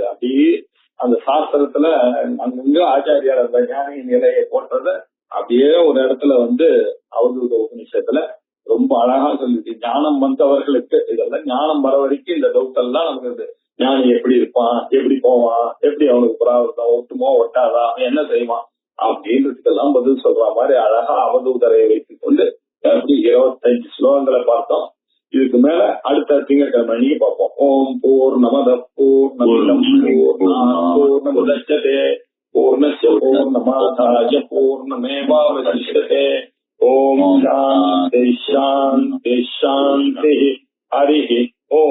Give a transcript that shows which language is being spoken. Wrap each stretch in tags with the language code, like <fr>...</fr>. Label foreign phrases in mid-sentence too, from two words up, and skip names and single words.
<ta>அப்படி அந்த சாஸ்திரத்துல அங்க ஆச்சாரியார் அந்த ஞானி நிலையை போட்டத அப்படியே ஒரு இடத்துல அவதூத உபநிஷத்துல ரொம்ப அழகா சொல்லிட்டு, ஞானம் வந்தவர்களுக்கு இதெல்லாம் ஞானம் வர வரைக்கும் இந்த டவுட் எல்லாம் நமக்கு ஞானி எப்படி இருப்பான், எப்படி போவான், எப்படி அவனுக்கு பிரார்த்தம் ஒட்டுமோ ஒட்டாதா, என்ன செய்வான் அப்படின்றதுக்கெல்லாம் பதில் சொல்ற மாதிரி அழகா அவதூதரை வைத்துக் கொண்டு அப்படி 25 ஸ்லோகங்களை பார்த்தோம். இதுக்கு மேல அடுத்த திங்கட்கிழமை அன்னைக்கு பார்ப்போம்.</ta> <sa>ओम् पूर्णमद पूर्णमिदम् पूर्णमुदच्यते पूर्णस्य पूर्णमादाय पूर्णमेवावशिष्यते. ओम् शान्ति शान्ति शान्ति. ஹரிஹி</sa>